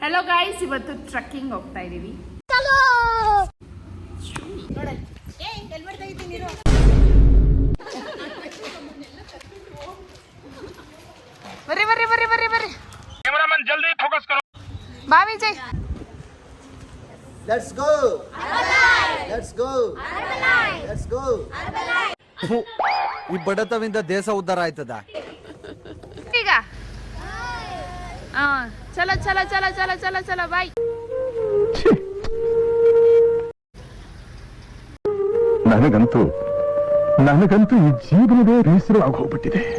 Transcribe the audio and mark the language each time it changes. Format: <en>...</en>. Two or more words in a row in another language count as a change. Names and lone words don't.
<kn>ಹಲೋ ಗಾಯ್ಸ್, ಇವತ್ತು ಟ್ರಕ್ಕಿಂಗ್ ಹೋಗ್ತಾ ಇದೀವಿ. ಬರ್ರಿ ಬರ್ರಿ ಬರ್ರಿ ಬರ್ರಿ ಬರ್ರಿ,</kn> <hi>कैमरामैन जल्दी फोकस करो.</hi> <kn>ಬಾ ವಿಜಯ್.</kn> <en>Let's go. Let's go. Let's go.</en> <kn>ಈ ಬಡತವಿಂದ ದೇಶ ಉದ್ಧಾರ ಆಯ್ತದ</kn> <hi>ಈಗ. चल चल चल चल चल चल ಬಾಯ್.</hi> <kn>ನನಗಂತೂ ಈ ಜೀವನವೇ ಬೇಸರ ಆಗೋಗ್ಬಿಟ್ಟಿದೆ.</kn>